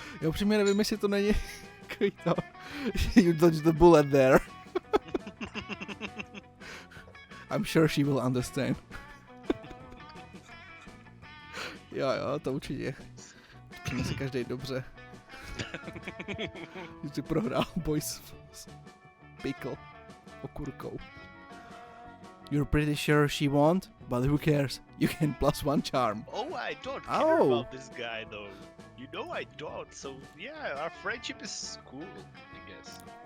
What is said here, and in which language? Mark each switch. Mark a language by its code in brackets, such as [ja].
[cs] Já upřímně nevím, jestli to není takový to. [en] You dodged the bullet there. I'm sure she will understand. [cs] Jo, to určitě. Měl si každý dobře. Že jsi prohrál boj s pickle okurkou. [en] You're pretty sure she won't, but who cares? You can +1 charm. Oh, I don't care about this guy though. You know I don't, so yeah, our friendship is cool, I guess.